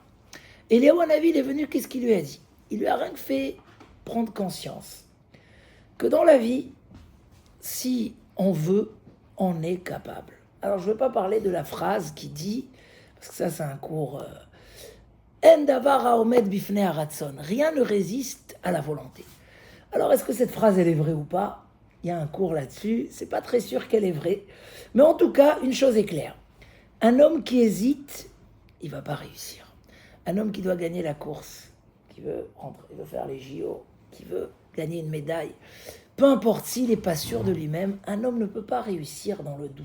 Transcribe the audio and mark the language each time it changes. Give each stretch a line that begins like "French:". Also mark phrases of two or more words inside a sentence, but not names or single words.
French: Et Léo Hanavi, il est venu, qu'est-ce qu'il lui a dit ? Il lui a rien que fait prendre conscience que dans la vie, si on veut, on est capable. Alors je ne veux pas parler de la phrase qui dit, parce que ça c'est un cours...
Hebrew: אין דבר העומד בפני הרצון.
French: Rien ne résiste à la volonté. Alors est-ce que cette phrase elle est vraie ou pas ? Il y a un cours là-dessus, c'est pas très sûr qu'elle est vraie. Mais en tout cas, une chose est claire. Un homme qui hésite, il va pas réussir. Un homme qui doit gagner la course, qui veut rentrer, il veut faire les JO, qui veut gagner une médaille, peu importe s'il n'est pas sûr de lui-même, un homme ne peut pas réussir dans le doute.